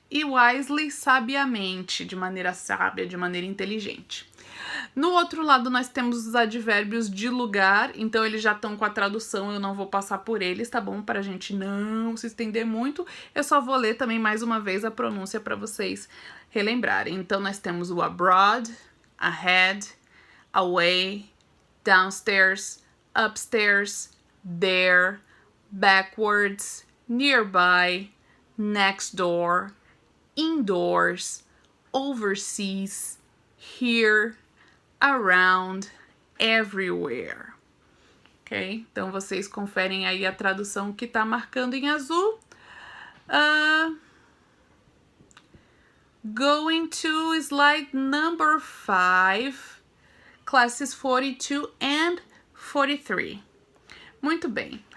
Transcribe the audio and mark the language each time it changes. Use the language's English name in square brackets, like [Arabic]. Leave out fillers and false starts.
[Portuguese] E wisely, sabiamente, de maneira sábia, de maneira inteligente. No outro lado, nós temos os advérbios de lugar, então eles já estão com a tradução, eu não vou passar por eles, tá bom? Para a gente não se estender muito, eu só vou ler também mais uma vez a pronúncia para vocês relembrarem. Então, nós temos o [English] abroad, ahead, away, downstairs, upstairs, there, backwards, nearby, next door, indoors, overseas, here, around, everywhere. [Portuguese] Ok? Então, vocês conferem aí a tradução que tá marcando em azul. [English] Going to slide number 5, classes 42 and 43. [Portuguese] Muito bem.